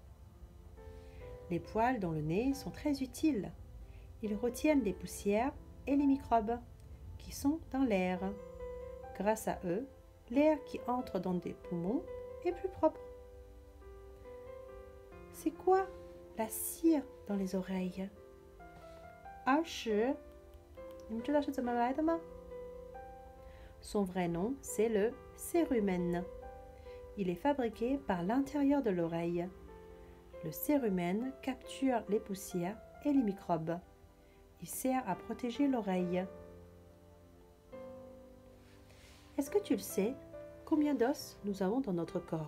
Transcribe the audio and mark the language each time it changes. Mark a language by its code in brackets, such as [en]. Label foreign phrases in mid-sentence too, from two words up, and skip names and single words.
[fr] Les poils dans le nez sont très utiles. Ils retiennent les poussières et les microbes qui sont dans l'air. Grâce à eux, l'air qui entre dans des poumons est plus propre. C'est quoi la cire dans les oreilles? [zh] 你们知道是怎么来的吗？ [fr] Son vrai nom, c'est le cérumen. Il est fabriqué par l'intérieur de l'oreille. Le cérumen capture les poussières et les microbes. Il sert à protéger l'oreille. Est-ce que tu le sais, combien d'os nous avons dans notre corps?